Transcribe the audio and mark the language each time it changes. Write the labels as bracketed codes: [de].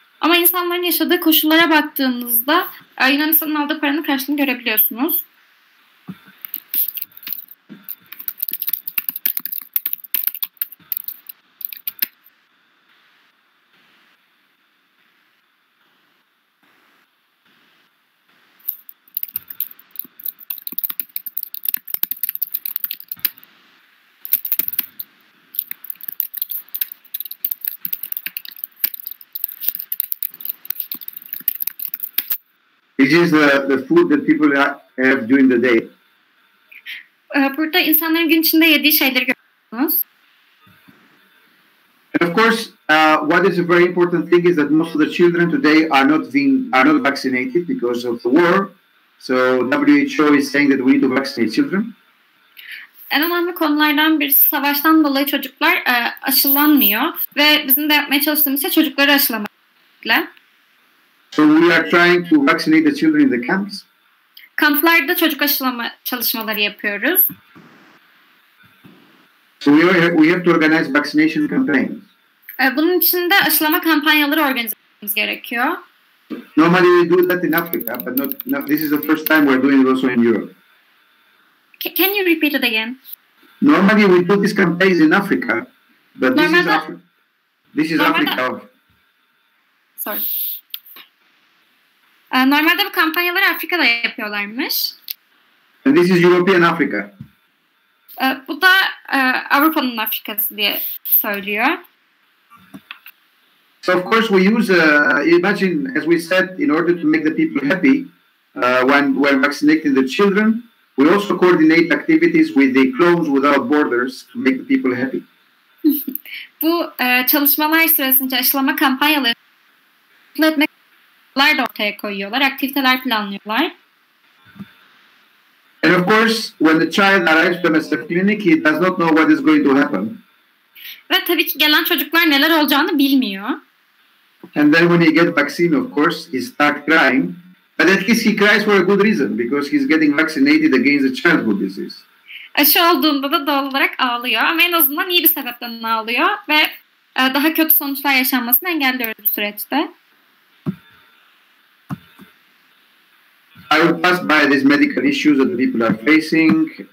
[tr] Ama insanların yaşadığı koşullara baktığınızda Yunanistan'ın aldığı paranın karşılığını görebiliyorsunuz. [en] This is the food that people have during the day. [tr] Burada insanların gün içinde yediği şeyleri görüyorsunuz. [en] And of course, what is a very important thing is that most of the children today are not vaccinated because of the war. So WHO is saying that we need to vaccinate children. [tr] En önemli konulardan birisi savaştan dolayı çocuklar aşılanmıyor ve bizim de yapmaya çalıştığımız şey çocukları aşılamak. [en] So we are trying to vaccinate the children in the camps. [tr] Kamplarda çocuk aşılama çalışmaları yapıyoruz. [en] So we have to organize vaccination campaigns. [tr] Bunun için de aşılama kampanyaları organize etmemiz gerekiyor. [en] Normally we do that in Africa, but not this is the first time we're doing it also in Europe. Can you repeat it again? Normally we do these campaigns in Africa, but this is Africa. Sorry. [tr] Normalde bu kampanyaları Afrika'da yapıyorlarmış. [en] And this is European Africa. [tr] Bu da Avrupa'nın Afrikası diye söylüyor. [en] So of course we use, imagine as we said, in order to make the people happy, when vaccinating the children, we also coordinate activities with the Clones Without Borders to make the people happy. [tr] Bu çalışmalar sırasında aşılama kampanyaları etmek da ortaya koyuyorlar, aktiviteler planlıyorlar. [en] And of course, when the child arrives to MSF clinic, he does not know what is going to happen. [tr] Ve tabii ki gelen çocuklar neler olacağını bilmiyor. [en] And then when he gets vaccine, of course, he starts crying. But at least he cries for a good reason, because he's getting vaccinated against the childhood disease. [tr] Aşı olduğunda da doğal olarak ağlıyor ama en azından iyi bir sebepten ağlıyor ve daha kötü sonuçlar yaşanmasını engelliyoruz bu süreçte. [en] I will pass by these medical issues that the people are facing.